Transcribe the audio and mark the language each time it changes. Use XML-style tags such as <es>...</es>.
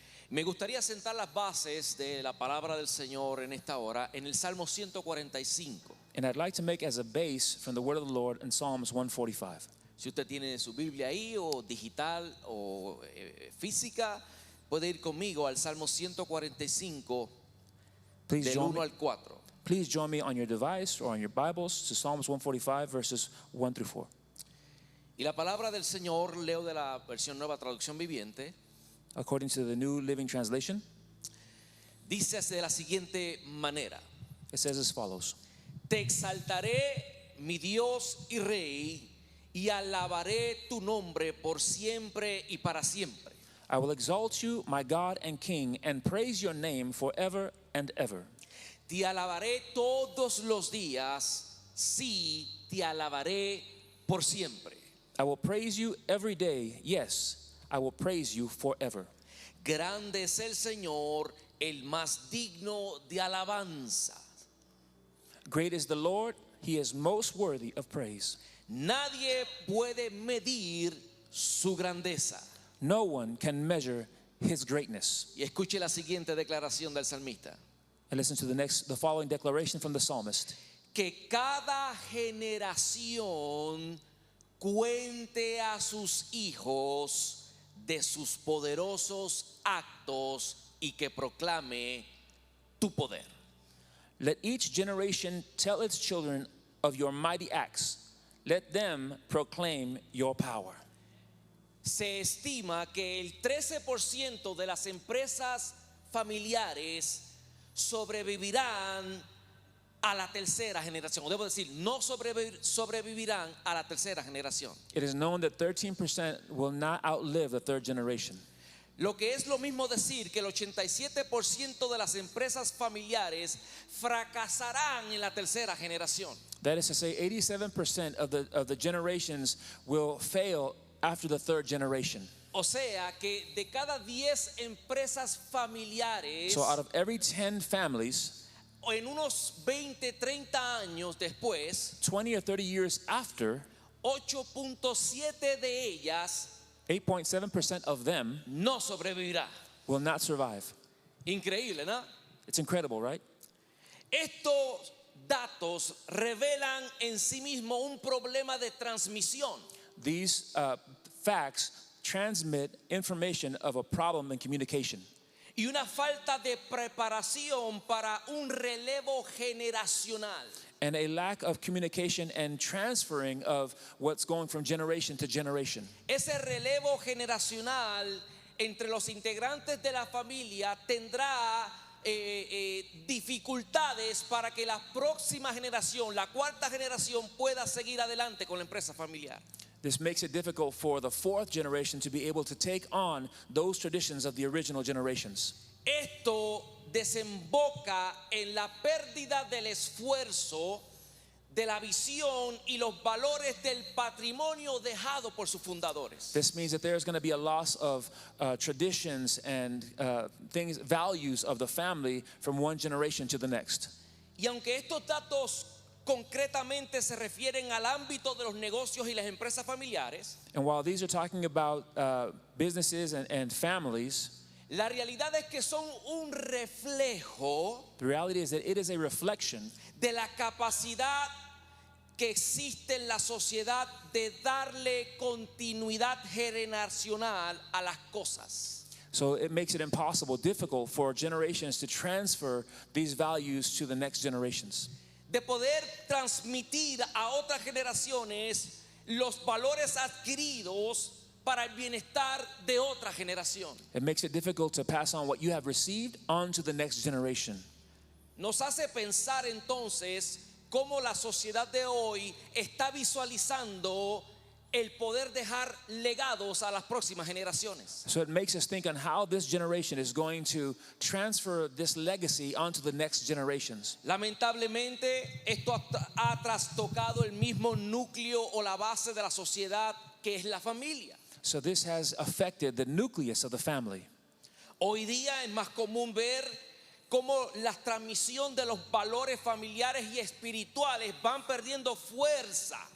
<es>Me gustaría sentar las bases de la palabra del Señor en esta hora en el Salmo 145.</es> <en>And I'd like to make as a base from the Word of the Lord in Psalms 145.</en> <es>Si usted tiene su Biblia ahí o digital o física, puede ir conmigo al Salmo 145 del 1 al 4.</es> <en>Please join me on your device or on your Bibles to Psalms 145 verses 1 through 4.</en> <es>Y la palabra del Señor, leo de la versión Nueva Traducción Viviente,</es> <en>According to the New Living Translation,</en> <es>dice de la siguiente manera:</es> <en>it says as follows.</en> <es>Te exaltaré, mi Dios y Rey, y alabaré tu nombre por siempre y para siempre.</es> <en>I will exalt you, my God and King, and praise your name forever and ever.</en> <es>Te alabaré todos los días, sí, te alabaré por siempre.</es> <en>I will praise you every day. Yes, I will praise you forever.</en> <es>Grande es el Señor, el más digno de alabanza.</es> <en>Great is the Lord, He is most worthy of praise.</en> <es>Nadie puede medir su grandeza.</es> <en>No one can measure His greatness.</en> <es>Y escuche la siguiente declaración del salmista:</es> <en>And listen to the following declaration from the psalmist.</en> <es>que cada generación cuente a sus hijos de sus poderosos actos y que proclame tu poder.</es> <en>Let each generation tell its children of your mighty acts. Let them proclaim your power.</en> <es>Se estima que el 13% de las empresas familiares sobrevivirán a la tercera generación. O debo decir, no sobrevivirán a la tercera generación.</es> <en>It is known that 13% will not outlive the third generation.</en> <es>Lo que es lo mismo decir que el 87% de las empresas familiares fracasarán en la tercera generación.</es> <en>That is to say, 87% of the generations will fail after the third generation.</en> <es>O sea que de cada 10 empresas familiares,</es> <en>So out of every 10 families,</en> <es>en unos 20, 30 años después,</es> <en>20 or 30 years after,</en> <es>8.7 de ellas</es> <en>8.7% of them</en> <es>no sobrevivirá.</es> <en>will not survive.</en> <es>Increíble, ¿no?</es> <en>It's incredible, right?</en> <es>Estos datos revelan en sí mismo un problema de transmisión.</es> <en>These facts transmit information of a problem in communication</en> <es>Y una falta de preparación para un relevo generacional.</es> <en>and a lack of communication and transferring of what's going from generation to generation.</en> <es>Ese relevo generacional entre los integrantes de la familia tendrá dificultades para que la próxima generación, la cuarta generación, pueda seguir adelante con la empresa familiar.</es> <en>This makes it difficult for the fourth generation to be able to take on those traditions of the original generations.</en> <es>Esto desemboca en la pérdida del esfuerzo, de la visión y los valores del patrimonio dejado por sus fundadores.</es> <en>This means that there's going to be a loss of traditions and things, values of the family from one generation to the next.</en> <es>Y aunque estos datos concretamente se refieren al ámbito de los negocios y las empresas familiares,</es> <en>And while these are talking about businesses and families,</en> <es>la realidad es que son un reflejo</es> <en>the reality is that it is a reflection</en> <es>de la capacidad que existe en la sociedad de darle continuidad generacional a las cosas.</es> <en>So it makes it impossible, difficult for generations to transfer these values to the next generations.</en> <es>De poder transmitir a otras generaciones los valores adquiridos para el bienestar de otra generación.</es> <en>It makes it difficult to pass on what you have received on to the next generation.</en> <es>Nos hace pensar entonces cómo la sociedad de hoy está visualizando el poder dejar legados a las próximas generaciones.</es> <en>So it makes us think on how this generation is going to transfer this legacy onto the next generations.</en> <es>Lamentablemente, esto ha trastocado el mismo núcleo o la base de la sociedad que es la familia.</es> <en>So this has affected the nucleus of the family.</en> <es>Hoy día es más común ver cómo la transmisión de los valores familiares y espirituales van perdiendo fuerza.</es>